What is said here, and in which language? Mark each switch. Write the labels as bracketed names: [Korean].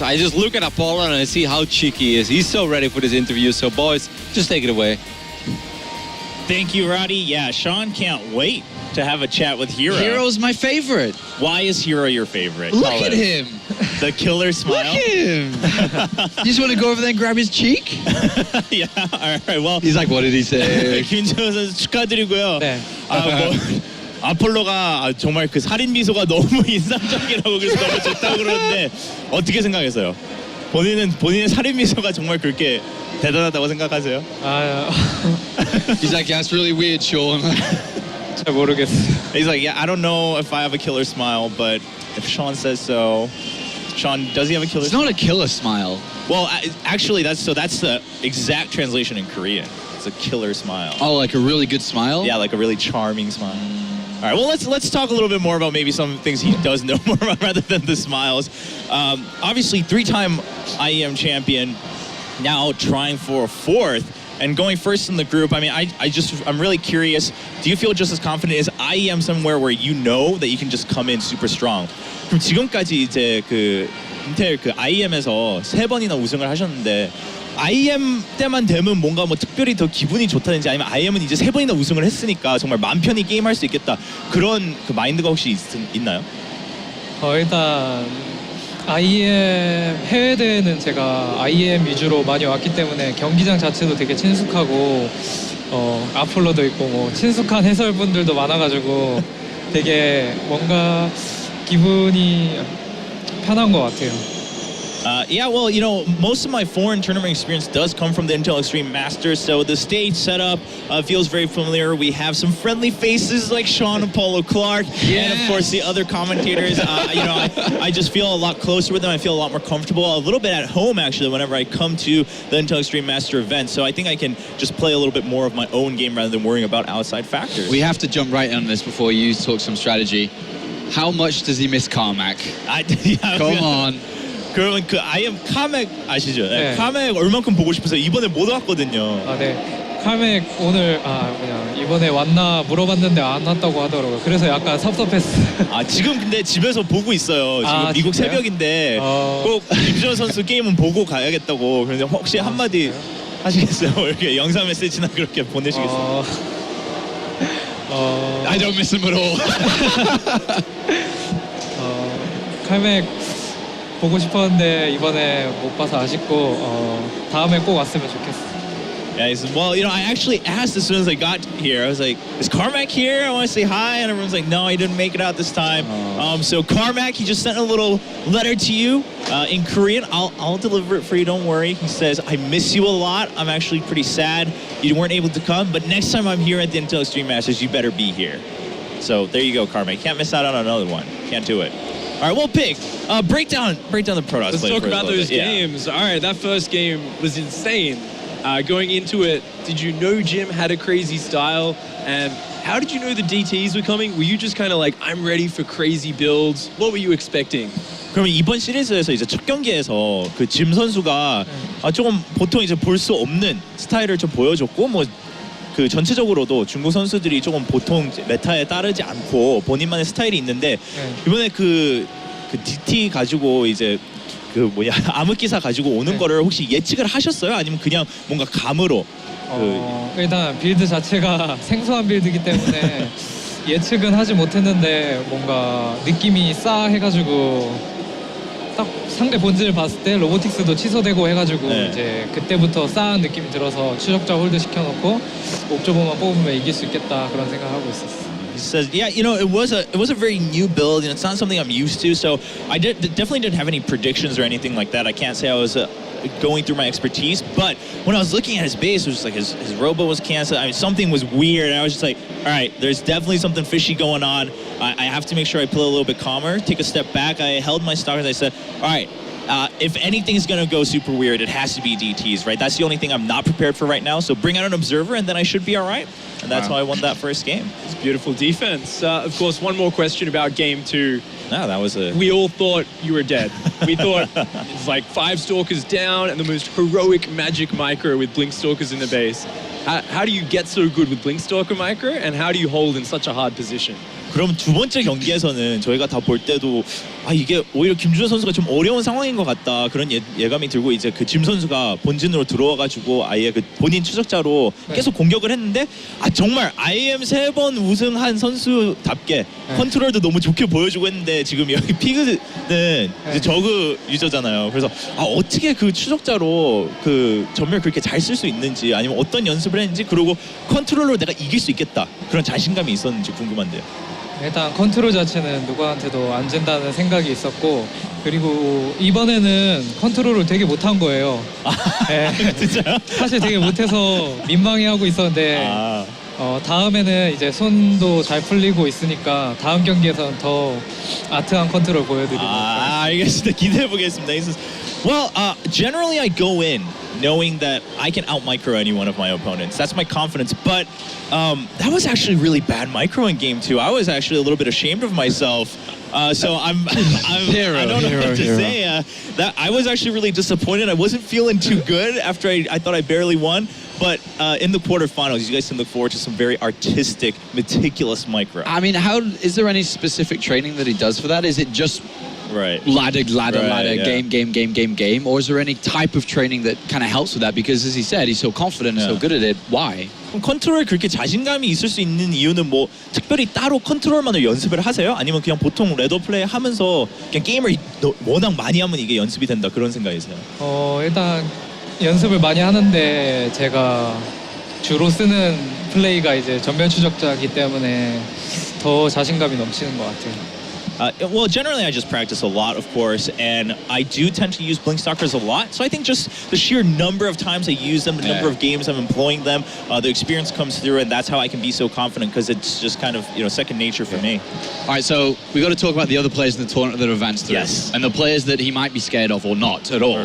[English] I just look at Apollo and I see how cheeky he is. He's so ready for this interview. So boys, just take it away. Thank you, Roddy. Yeah, Sean can't wait to have a chat with herO. herO's my favorite. Why is herO your favorite? Look Tell at us. him. The killer Look smile. at him. You just want to go over there and grab his cheek? Yeah, all right. Well, He's like, what did he say? [Korean] 김재호 선수 축하드리고요. 네. 아폴로가 정말 그 살인 미소가 너무 인상적이라고 그래서 너무 좋다고 그러는데 어떻게 생각했어요? 본인의 살인 미소가 정말 그렇게 대단하다고 생각하세요? [English] He's like, yeah, it's really weird, Sean. [Korean] 잘 모르겠어요. [English] He's like, yeah, I don't know if I have a killer smile, but if Sean says so. Sean, does he have a killer It's smile? not a killer smile. Well, actually, that's the exact translation in Korean. It's a killer smile. Oh, like a really good smile? Yeah, like a really charming smile. All right, well, let's talk a little bit more about maybe some things he does know more about rather than the smiles. Obviously, 3-time IEM champion, now trying for a 4th and going first in the group. I mean, I'm really curious. Do you feel just as confident as IEM somewhere where you know that you can just come in super strong? [Korean] 그럼 지금까지 이제 그 인텔 그 IEM에서 3번이나 우승을 하셨는데. IEM 때만 되면 뭔가 뭐 특별히 더 기분이 좋다든지 아니면 IEM은 이제 3번이나 우승을 했으니까 정말 마음 편히 게임할 수 있겠다 그런 그 마인드가 혹시 있나요? 일단 IEM 해외 대회는 제가 IEM 위주로 많이 왔기 때문에 경기장 자체도 되게 친숙하고 아폴로도 있고 뭐 친숙한 해설분들도 많아가지고 되게 뭔가 기분이 편한 것 같아요. [English] Yeah, well, you know, most of my foreign tournament experience does come from the Intel Extreme Masters, so the stage setup feels very familiar. We have some friendly faces like Sean Apollo Clark, and of course the other commentators. You know, I just feel a lot closer with them. I feel a lot more comfortable, a little bit at home actually, whenever I come to the Intel Extreme Master event. So I think I can just play a little bit more of my own game rather than worrying about outside factors. We have to jump right on this before you talk some strategy. How much does he miss Carmack? Yeah, Come on. [Korean] 그러면 그 IEM 카맥 아시죠? 네. 카맥 얼만큼 보고 싶어서 이번에 못 왔거든요. 네. 카맥 오늘 이번에 왔나 물어봤는데 안 왔다고 하더라고요. 그래서 약간 섭섭했어요. 지금 근데 집에서 보고 있어요. 지금 미국 진짜요? 새벽인데 꼭 김준호 선수 게임은 보고 가야겠다고. 그런데 혹시 한마디 하시겠어요? 이렇게 영상 메시지나 그렇게 보내시겠어요? [English] I don't miss him at all. [Korean] 카맥 보고 싶었는데 이번에 못 봐서 아쉽고 다음에 꼭 왔으면 좋겠어요. [English] Yeah, he said, well, you know, I actually asked as soon as I got here. I was like, is Carmack here? I want to say hi. And everyone's like, no, he didn't make it out this time. So Carmack, he just sent a little letter to you in Korean. I'll deliver it for you. Don't worry. He says, I miss you a lot. I'm actually pretty sad you weren't able to come. But next time I'm here at the Intel Extreme Masters, you better be here. So there you go, Carmack. Can't miss out on another one. Can't do it. All right, well, Pig, break down the Protoss. Let's talk about those games. All right, that first game was insane. Going into it, did you know Jim had a crazy style? And how did you know the DTs were coming? Were you just kind of like, I'm ready for crazy builds? What were you expecting? [Korean] 그러면 이번 시리즈에서 이제 첫 경기에서 그 짐 선수가 조금 보통 이제 볼 수 없는 스타일을 좀 보여줬고 뭐 그 전체적으로도 중국 선수들이 조금 보통 메타에 따르지 않고 본인만의 스타일이 있는데 이번에 그 DT 가지고 이제 그 뭐냐 암흑기사 가지고 오는 거를 혹시 예측을 하셨어요? 아니면 그냥 뭔가 감으로? 일단 빌드 자체가 생소한 빌드이기 때문에 예측은 하지 못했는데 뭔가 느낌이 싸해가지고 딱 상대 본진을 봤을 때 로보틱스도 취소되고 해가지고 이제 그때부터 싸한 느낌이 들어서 추적자 홀드 시켜놓고 옵저버만 뽑으면 이길 수 있겠다 그런 생각하고 있었어. [English] He says, yeah, you know, it was a very new build, and it's not something I'm used to. So I definitely didn't have any predictions or anything like that. I can't say I was going through my expertise, but when I was looking at his base, it was just like his robo was canceled. I mean, something was weird, and I was just like, all right, there's definitely something fishy going on. I have to make sure I play a little bit calmer, take a step back. I held my stars. I said, all right. If anything's gonna go super weird, it has to be DTs, right? That's the only thing I'm not prepared for right now. So bring out an observer, and then I should be all right. And that's how I won that first game. It's beautiful defense. Of course, one more question about game 2. No, that was We all thought you were dead. We thought it's like 5 Stalkers down and the most heroic magic micro with Blink Stalkers in the base. How do you get so good with Blink Stalker micro, and how do you hold in such a hard position? [Korean] 그럼 두 번째 경기에서는 저희가 다 볼 때도 이게 오히려 김준호 선수가 좀 어려운 상황인 것 같다 그런 예감이 들고 이제 그 짐 선수가 본진으로 들어와가지고 아예 그 본인 추적자로 계속 공격을 했는데 정말 IEM 3번 우승한 선수답게 컨트롤도 너무 좋게 보여주고 했는데 지금 여기 피그는 이제 저그 유저잖아요. 그래서 어떻게 그 추적자로 그 전멸 그렇게 잘 쓸 수 있는지 아니면 어떤 연습을 했는지 그리고 컨트롤로 내가 이길 수 있겠다 그런 자신감이 있었는지 궁금한데요. 일단 컨트롤 자체는 누구한테도 안 진다는 생각이 있었고 그리고 이번에는 컨트롤을 되게 못한 거예요. 네. 진짜요? 사실 되게 못해서 민망해하고 있었는데 다음에는 이제 손도 잘 풀리고 있으니까 다음 경기에서는 더 아트한 컨트롤 보여드리도록 하겠습니다. 알겠습니다. 기대해 보겠습니다. [English] Well, generally I go in knowing that I can out-micro any one of my opponents. That's my confidence. But that was actually really bad micro in game 2. I was actually a little bit ashamed of myself. So I don't know what to say. That I was actually really disappointed. I wasn't feeling too good after I thought I barely won. But in the quarterfinals, you guys can look forward to some very artistic, meticulous micro. I mean, is there any specific training that he does for that? Is it just ladder, yeah. game? Or is there any type of training that kind of helps with that? Because as he said, he's so confident and so good at it. Why? [Korean] 그럼 컨트롤 그렇게 자신감이 있을 수 있는 이유는 뭐 특별히 따로 컨트롤만을 연습을 하세요? 아니면 그냥 보통 레더 플레이 하면서 그냥 게임을 워낙 많이 하면 이게 연습이 된다 그런 생각이세요? 일단 연습을 많이 하는데 제가 주로 쓰는 플레이가 이제 전면 추적자이기 때문에 더 자신감이 넘치는 것 같아요. [English] Well, generally I just practice a lot, of course, and I do tend to use blink stalkers a lot. So I think just the sheer number of times I use them, the number of games I'm employing them, the experience comes through, and that's how I can be so confident because it's just kind of second nature for me. All right, so we got to talk about the other players in the tournament that advanced through, and the players that he might be scared of or not at all.